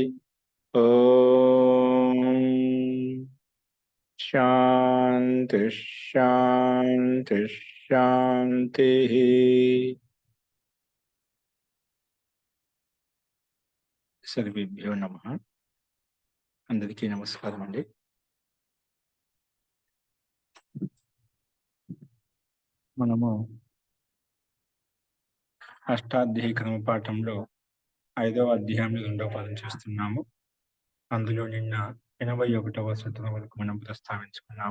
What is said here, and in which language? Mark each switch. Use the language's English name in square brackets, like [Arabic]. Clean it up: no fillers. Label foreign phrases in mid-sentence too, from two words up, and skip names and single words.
[Sanskrit] ओम शांति शांति शांति। सर्वेभ्यो नमः। [Telugu] అందరికీ నమస్కారం అండీ। మనము అష్టాధ్యాయ క్రమ పాఠంలో 5వ అధ్యాయంలో 2వ పాఠం చేస్తున్నాము. అందులో నిన్న 81వ సూత్రం వరకు మనం ప్రస్తావించుకున్నాము.